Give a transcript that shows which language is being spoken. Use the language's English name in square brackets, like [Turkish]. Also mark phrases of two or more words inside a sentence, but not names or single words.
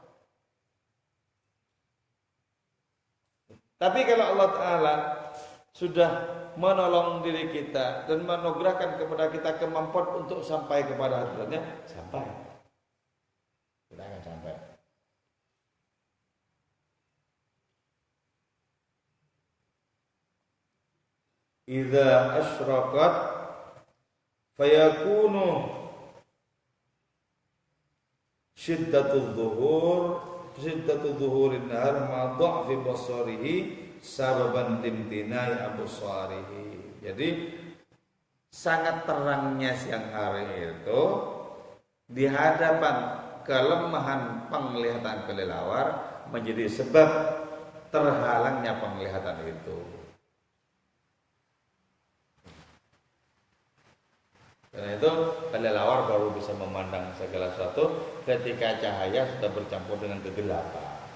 [Indonesian] Tapi kalau Allah Ta'ala sudah menolong diri kita dan menganugerahkan kepada kita kemampuan untuk sampai kepada hadiratnya, sampai. Kita akan sampai. [Arabic] إذا أشرقت فيكون شدة ظهور النهار مع ضعف بصره سببا لامتناع أبصاره. [Indonesian] Jadi sangat terangnya siang hari itu di hadapan kelemahan penglihatan kelelawar menjadi sebab terhalangnya penglihatan itu. Karena itu kelelawar baru bisa memandang segala sesuatu ketika cahaya sudah bercampur dengan kegelapan.